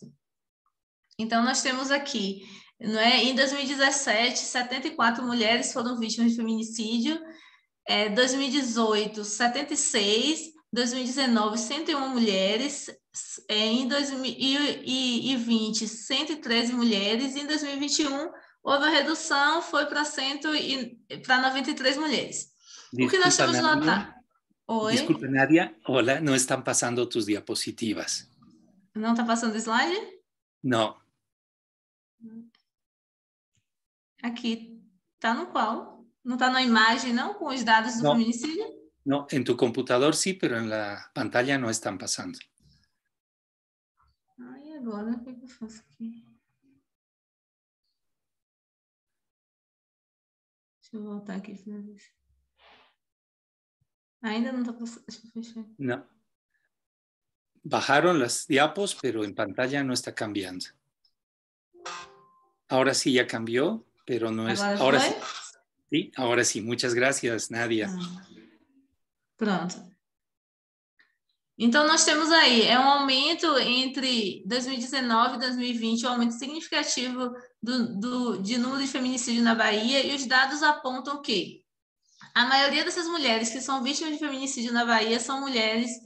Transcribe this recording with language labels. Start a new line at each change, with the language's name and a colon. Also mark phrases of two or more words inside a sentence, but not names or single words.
Portuguese: Então, nós temos aqui, em 2017, 74 mulheres foram vítimas de feminicídio, 2018, 76, 2019, 101 mulheres, em 2020, 113 mulheres, e em 2021 houve a redução, foi para 93 mulheres.
Spanish: Disculpa,
Portuguese: o que nós temos notado... Oi? Desculpa, Nadia. Hola, não estão passando
Spanish: tus diapositivas.
Portuguese: Não está passando o slide? Não. Aqui, está no qual? Não está na imagem, não? Com os dados do feminicídio?
Spanish: No, en tu computador sí, pero en la pantalla no están pasando.
Portuguese: Ai, agora o que eu faço aqui? Deixa eu voltar aqui. Ainda não está passando. Deixa eu fechar.
Spanish: No. Bajaron las diapos, pero en pantalla no está cambiando. Ahora sí ya cambió, pero no es... Ahora sí. Sí, ahora sí. Muchas gracias, Nadia.
Portuguese: Pronto. Então, nós temos aí, um aumento entre 2019 e 2020, um aumento significativo de número de feminicídio na Bahia, e os dados apontam que a maioria dessas mulheres que são vítimas de feminicídio na Bahia são mulheres